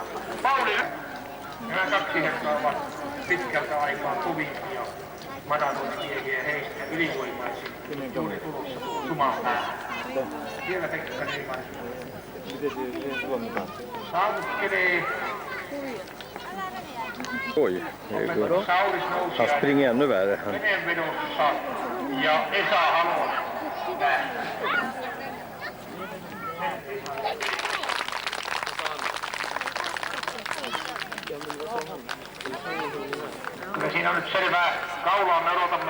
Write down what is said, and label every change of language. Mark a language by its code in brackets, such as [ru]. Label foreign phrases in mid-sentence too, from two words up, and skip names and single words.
[fi] Pauli nämä kaksi herraa ovat pitkältä aikaa kovimpia maratonimiehiä heistä ylivoimaisin juuri tulossa Sumaan päähän. Siellä Pekka Nyman saavuttelee. [sv] Oj, det går. Han springer ännu värre. [fi] Veneenvedossa ja Esa Halonen. Kyllä siinä on nyt selvää kaulaa, me odotamme.